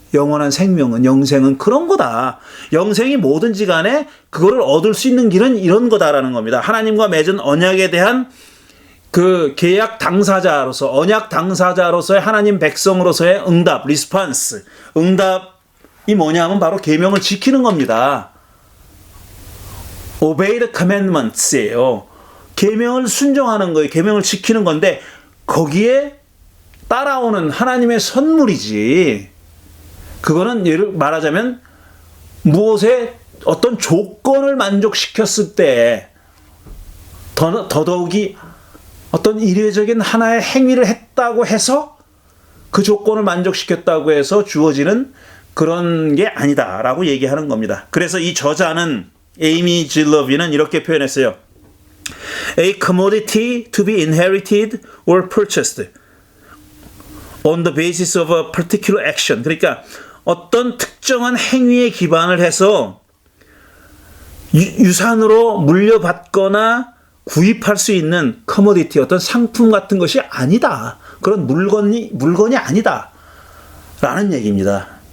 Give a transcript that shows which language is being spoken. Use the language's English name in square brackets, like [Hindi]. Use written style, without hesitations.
[Korean] 영원한 생명은, 영생은 그런 거다. 영생이 뭐든지 간에 그거를 얻을 수 있는 길은 이런 거다라는 겁니다. 하나님과 맺은 언약에 대한 그 계약 당사자로서, 언약 당사자로서의 하나님 백성으로서의 응답, 리스판스. 응답이 뭐냐면 바로 계명을 지키는 겁니다. [English] Obey the commandments예요. [Korean] 계명을 순종하는 거예요. 계명을 지키는 건데 거기에 따라오는 하나님의 선물이지. 그거는 예를 말하자면 무엇에 어떤 조건을 만족시켰을 때 더더욱이 어떤 일회적인 하나의 행위를 했다고 해서 그 조건을 만족시켰다고 해서 주어지는 그런 게 아니다라고 얘기하는 겁니다. 그래서 이 저자는 에이미 질러비는 이렇게 표현했어요. [English] A commodity to be inherited or purchased on the basis of a particular action. [Korean] 그러니까 어떤 특정한 행위에 기반을 해서 유산으로 물려받거나 구입할 수 있는 커머디티, 어떤 상품 같은 것이 아니다. 그런 물건이 아니다. 라는 얘기입니다.